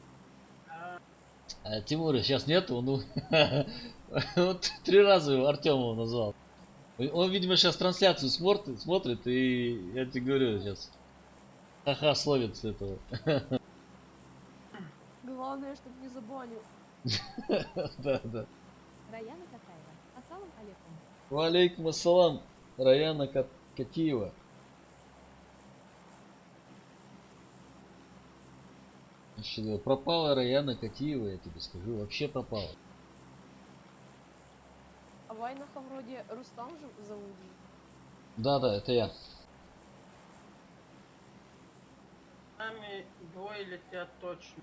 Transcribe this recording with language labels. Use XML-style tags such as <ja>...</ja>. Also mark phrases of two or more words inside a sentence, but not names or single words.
<ru>А Тимура сейчас нету, ну вот 3 раза его Артемова назвал. Он, видимо, сейчас трансляцию смотрит, и я тебе говорю сейчас. Ха-ха, словит с этого. Главное, чтобы не забанил. Да.</ru> <ar>Раяна Катаева. السلام عليكم. وعليكم السلام, Раяна Катиева.</ar> <ru>Значит, пропала Раяна Катиева, я тебе скажу, вообще пропала. А Вайнаха вроде Рустам же зовут. Да, это я. С нами двое летят точно.</ru>